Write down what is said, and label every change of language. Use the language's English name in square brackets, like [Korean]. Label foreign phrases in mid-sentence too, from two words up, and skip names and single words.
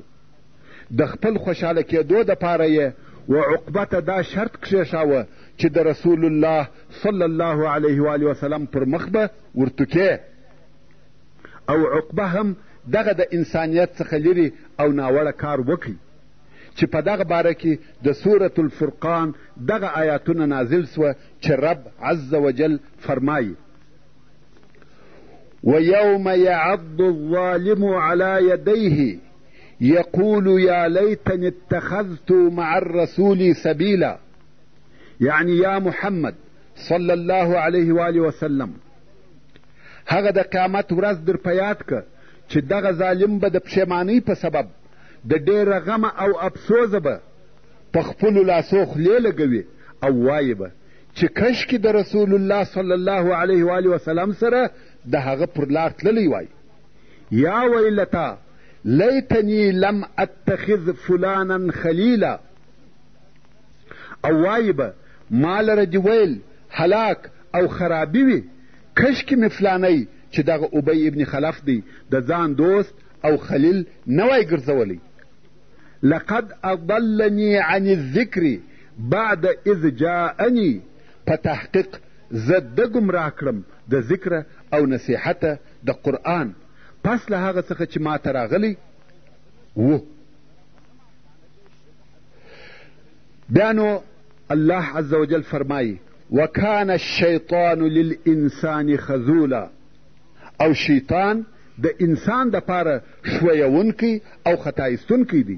[Pashto] د خپل خوشحاله کېدو دپاره یې و عقبه ته دا شرط کښېښاوه چې د [Arabic] رسول الله صلی الله علیه و آله وسلم [Pashto] پر مخ به ورتوکې. او عقبه هم دغه د انسانیت څخه لرې او ناوړه کار وکړي چې په دغه باره کې د سورة الفرقان دغه آیاتونه نازل سوه چې رب [Arabic] عز وجل [Pashto] فرمایي: [Arabic] ويوم يعض الظالم على يديه يقول يا ليتني اتخذت مع الرسول سبيلا. يعني يا محمد صلى الله عليه وآله وسلم، [Pashto] هغه د قیامت ورځ در په یاد که چې دغه ظالم به د پښیمانۍ په سبب د ډېره غمه او افسوزه به په خپلو لاسو خولې لګوي او وایي به چې کشکې د [Arabic] رسول الله صلی الله علیه و آله وسلم [Pashto] سره د هغه پر لار تللی وای. [Arabic] یا ویلتا لیتنی لم اتخذ فلانا خلیلا، [Pashto] او وایي به ما لره دې ویل هلاک او خرابي وي، کشکې مې فلانی چې دغه ابی ابن خلف دی د ځان دوست او خلیل نه وای ګرځولی. [Arabic] لقد اضلني عن الذکر بعد اذ جاءني، [Pashto] په تحقیق زه ده ګمراه کړم د ذکره او نصیحته د قرآن پس له هغه څخه چې ما ته راغلی و. بیا نو الله [Arabic] عز وجل [Pashto] فرمایي: [Arabic] وکان الشیطان للانسان خذولا، [Pashto] او شیطان د انسان دپاره ښویونکی او خطا ایستونکی دی.